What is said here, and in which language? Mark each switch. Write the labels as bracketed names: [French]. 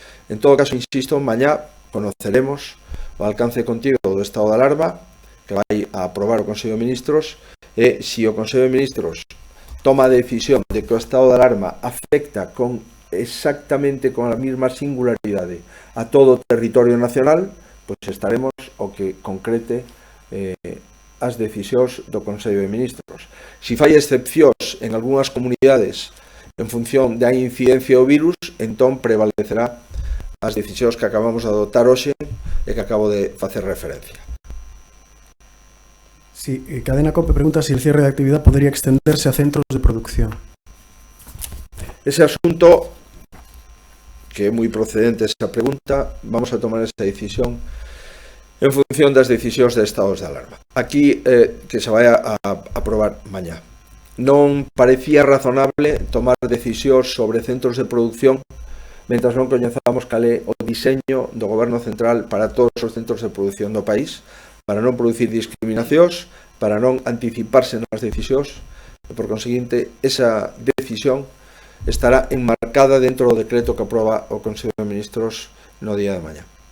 [Galician] En todo caso, insisto, mañá conoceremos o alcance contigo do estado de alarma que vai a aprobar o Consello de Ministros e se o Consello de Ministros toma a decisión de que o estado de alarma afecta exactamente con a mesma singularidade a todo o territorio nacional, pois estaremos o que concrete as decisións do Consello de Ministros. Se fai excepcións en algunhas comunidades en función da incidencia do virus, entón prevalecerá as decisións que acabamos de adoptar hoxe e que acabo de facer referencia. [Spanish] Sí, Cadena COPE pregunta si el cierre de actividad podría extenderse a centros de producción. [Galician] Ese asunto, que é moi procedente esa pregunta, vamos a tomar esa decisión en función das decisións de estados de alarma. Aquí, que se vai a aprobar mañá. Non parecía razonable tomar decisións sobre centros de producción mentras non coñezamos cal é o diseño do Goberno Central para todos os centros de producción do país, para non producir discriminacións, para non anticiparse nas decisións, e por conseguinte, esa decisión estará enmarcada dentro do decreto que aproba o Consello de Ministros no día de mañá.